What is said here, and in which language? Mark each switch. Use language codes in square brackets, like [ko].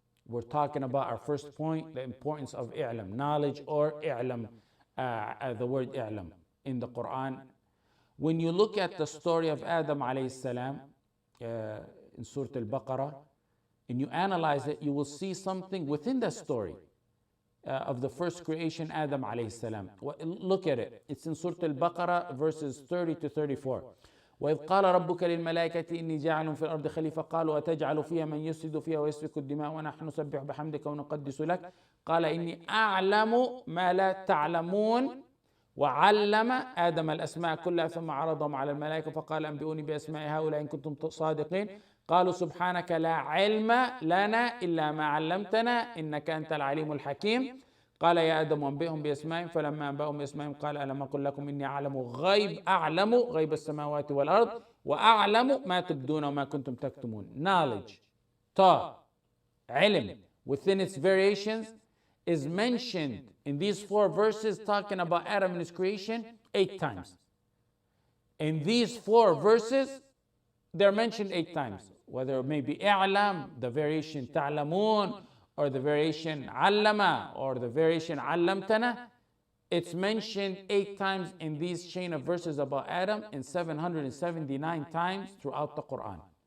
[en] We're talking about our first point, the importance of i'lam, knowledge, or i'lam, the word i'lam in the Quran. When you look at the story of Adam alayhi salam in Surah Al-Baqarah, and you analyze it, you will see something within the story of the first creation, Adam alayhi salam. Look at it. It's in Surah Al-Baqarah, verses 30 to 34. [ar] وَإِذْ قَالَ رَبُّكَ لِلْمَلَائِكَةِ إِنِّي جَاعِلٌ فِي الْأَرْضِ خَلِيفَةً قَالُوا أَتَجْعَلُ فِيهَا مَنْ يُفْسِدُ فِيهَا وَيَسْفِكُ الدِّمَاءَ وَنَحْنُ نُسَبِّحُ بِحَمْدِكَ وَنُقَدِّسُ لَكَ قَالَ إِنِّي أَعْلَمُ مَا لَا تَعْلَمُونَ وعلم آدم الأسماء كلها ثم عرضهم على الملائكة فقال أنبئوني بأسماء هؤلاء إن كنتم صادقين قالوا سبحانك لا علم لنا إلا ما علمتنا إنك أنت العليم الحكيم قال يا آدم أنبئهم بأسمائهم فلما أنبأهم بأسمائهم قال ألم أقل لكم إني أعلم غيب السماوات والأرض وأعلم ما تبدون وما كنتم تكتمون. [en] Knowledge, ta, علم, within its variations is mentioned in these 4 verses talking about Adam and his creation 8 times. In these 4 verses, they're mentioned 8 times. Whether it may be i'lam, the variation ta'lamun, or the variation allama, or the variation allamtana, it's mentioned 8 times in these chain of verses about Adam and 779 times throughout the Quran.